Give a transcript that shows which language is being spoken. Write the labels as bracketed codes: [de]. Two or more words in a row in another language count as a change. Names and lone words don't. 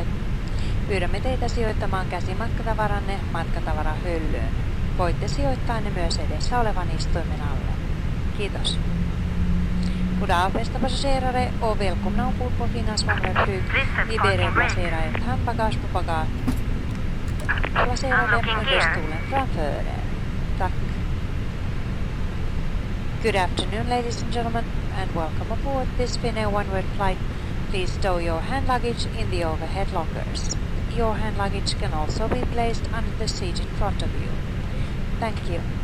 [fi] Pyydämme teitä sijoittamaan käsimatkatavaranne matkatavarahyllyyn. Voitte sijoittaa ne myös edessä olevan istuimen alle. Kiitos. [sv] God dag bästa passagerare och välkomna ombord på Finlands OneWorld-flyg. Vi ber er placera ert handbagage på bagage. Placera dem under stolen framför er. Tack. [en] Good afternoon, ladies and gentlemen, and welcome aboard this Finnair OneWorld flight. Please stow your hand luggage in the overhead lockers. Your hand luggage can also be placed under the seat in front of you. Thank you.